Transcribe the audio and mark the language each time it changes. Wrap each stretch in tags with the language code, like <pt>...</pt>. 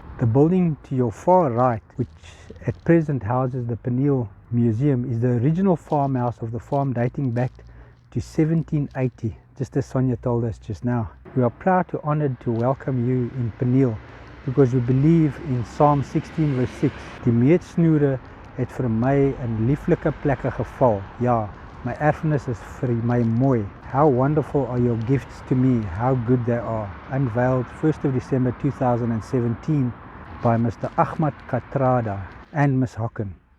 <en>The building to your far right, which at present houses the Pniel Museum, is the original farmhouse of the farm dating back to 1780, just as Sonia told us just now. We are proud to honored to welcome you in Pniel because we believe in Psalm 16 verse 6.</en> <af>Die meetsnoere het vir my in lieflike plekke geval. Ja, my erfenis is vir my mooi.</af> <en>How wonderful are your gifts to me, how good they are. Unveiled 1st of December 2017 by Mr. Ahmad Katrada and Ms. Hocken.</en>